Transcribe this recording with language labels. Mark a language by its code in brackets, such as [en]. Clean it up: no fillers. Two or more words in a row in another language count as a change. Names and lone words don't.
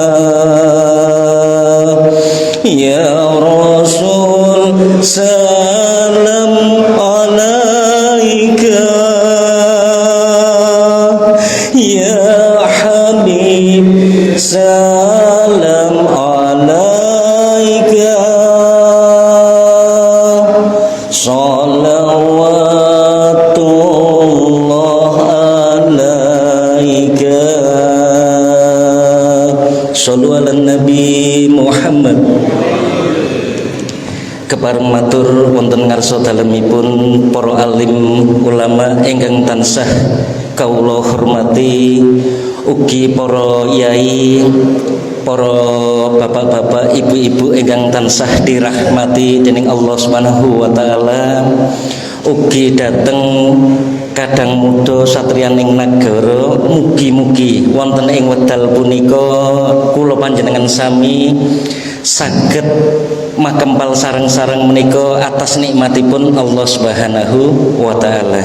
[ar] يا رسول سلام عليك يا حبيب سلام عليك صلوات الله عليك صلوا على نبي محمد. [jv] Kepareng matur wonten ngarsa dalemipun para alim ulama ingkang tansah kawula hormati, ugi para yai, para bapak-bapak, ibu-ibu ingkang tansah dirahmati dening [ar] الله سبحانه وتعالى, [jv] ugi dateng kadang muda satriyaning nagara, mugi-mugi wonten ing wedal punika kula panjenengan sami saged makempal sareng-sareng menika atas nikmatipun [ar] الله سبحانه وتعالى.